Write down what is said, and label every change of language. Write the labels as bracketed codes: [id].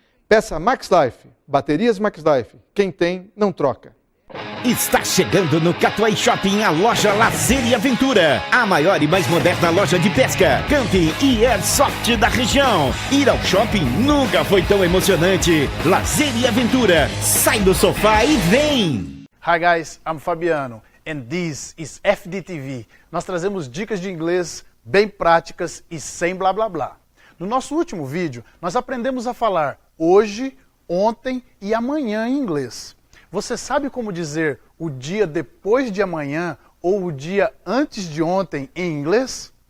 [pt] Peça MaxLife, baterias MaxLife. Quem tem, não troca. Está chegando no Catuai Shopping a loja Lazer e Aventura. A maior e mais moderna loja de pesca, camping e airsoft da região. Ir ao shopping nunca foi tão emocionante. Lazer e Aventura. Sai do sofá e vem! [en] Hi guys, I'm Fabiano and this is FDTV. [pt] Nós trazemos dicas de inglês bem práticas e sem blá blá blá. No nosso último vídeo, nós aprendemos a falar hoje, ontem e amanhã em inglês. Você sabe como dizer o dia depois de amanhã ou o dia antes de ontem em inglês?